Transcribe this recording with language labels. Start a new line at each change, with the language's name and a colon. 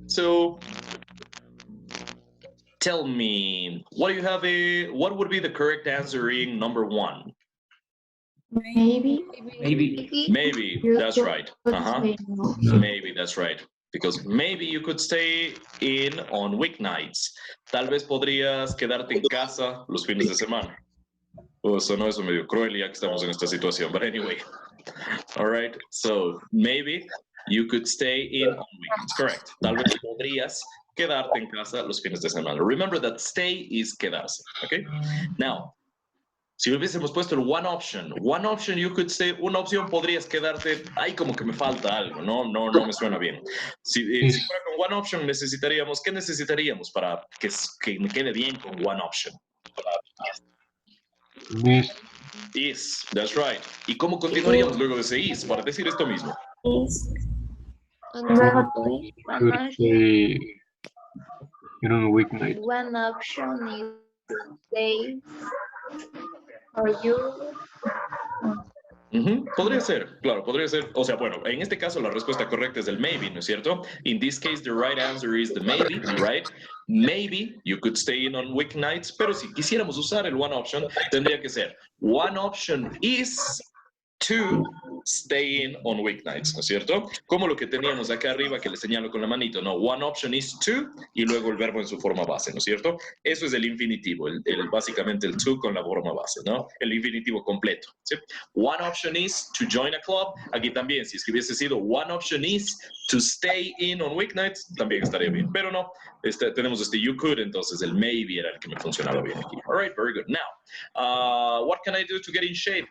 English: So tell me, what do you have what would be the correct answer in number 1? Maybe. Maybe, You that's could right. say no. Maybe, that's right. Because maybe you could stay in on weeknights.
Spanish: Tal vez podrías quedarte en casa los fines de semana. Sonó eso medio cruel ya que estamos en esta situación.
English: But anyway. All right. So maybe you could stay in on weekends. Correct.
Spanish: Tal vez podrías quedarte en casa los fines de semana.
English: Remember that stay is quedarse. Okay.
Spanish: Now, si hubiésemos puesto el
English: one option you could say,
Spanish: una opción podrías quedarte, ay, como que me falta algo, no me suena bien. Si fuera con one option necesitaríamos, ¿qué necesitaríamos para que me quede bien con one option?
English: Is, that's right.
Spanish: ¿Y cómo continuaríamos luego de ese is para decir esto mismo?
English: Could say in on weeknight. One option is stay for you.
Spanish: Podría ser, claro, podría ser. O sea, bueno, en este caso la respuesta correcta es el maybe, ¿no es cierto?
English: In this case, the right answer is the maybe, right? Maybe you could stay in on weeknights,
Spanish: pero si quisiéramos usar el
English: one option,
Spanish: tendría que ser
English: one option is to stay in on weeknights,
Spanish: ¿no es cierto? Como lo que teníamos acá arriba que le señalo con la manito, no,
English: one option is to
Spanish: y luego el verbo en su forma base, ¿no es cierto? Eso es el infinitivo, básicamente el to con la forma base, ¿no? El infinitivo completo, ¿sí?
English: One option is to join a club,
Spanish: aquí también, si es que hubiese sido
English: one option is to stay in on weeknights,
Spanish: también estaría bien, pero no, tenemos
English: you could,
Spanish: entonces el maybe era el que me funcionaba bien aquí.
English: All right, very good. Now, what can I do to get in shape?